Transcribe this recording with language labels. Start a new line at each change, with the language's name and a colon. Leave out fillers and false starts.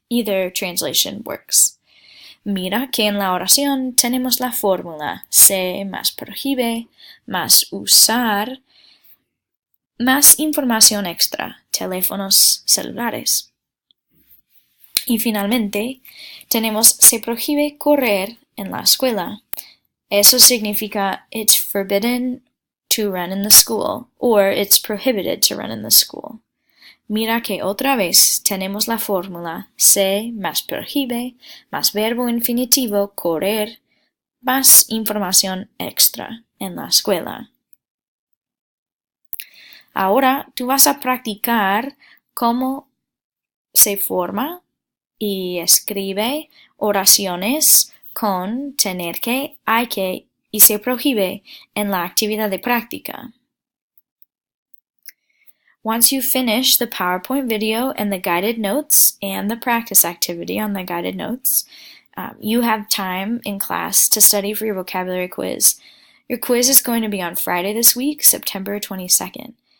English: Either translation works.
Spanish: Mira que en la oración tenemos la fórmula se más prohíbe, más usar, más información extra, teléfonos celulares. Y finalmente, tenemos se prohíbe correr en la escuela. Eso significa
English: it's forbidden to run in the school or it's prohibited to run in the school.
Spanish: Mira que otra vez tenemos la fórmula se más prohíbe, más verbo infinitivo, correr, más información extra en la escuela. Ahora tú vas a practicar cómo se forma y escribe oraciones con tener que, hay que y se prohíbe en la actividad de práctica.
English: Once you finish the PowerPoint video and the guided notes and the practice activity on the guided notes, you have time in class to study for your vocabulary quiz. Your quiz is going to be on Friday this week, September 22nd.